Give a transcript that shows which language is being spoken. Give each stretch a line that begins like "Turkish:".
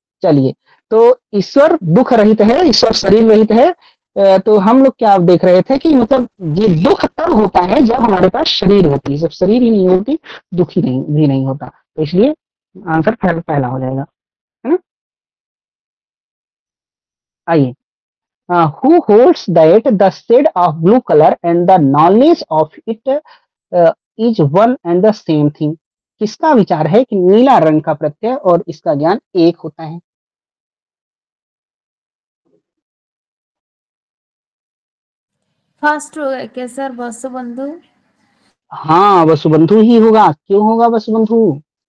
Hindi: चलिए, तो ईश्वर दुख रहित है, ईश्वर शरीर रहित है। तो हम लोग क्या देख रहे थे कि मतलब ये दुख तब होता है जब हमारे पास शरीर होती है। जब शरीर ही नहीं होती, दुख ही नहीं भी नहीं होता। तो इसलिए आंसर पहला हो जाएगा, है ना। आइए,
English: who holds that the shade of blue color and the knowledge of it is one and the same thing?
Hindi: किसका विचार है कि नीला रंग का प्रत्यय और इसका ज्ञान एक होता है? फर्स्ट होगा क्या सर, वसुबंधु? हाँ, वसुबंधु ही होगा। क्यों होगा वसुबंधु?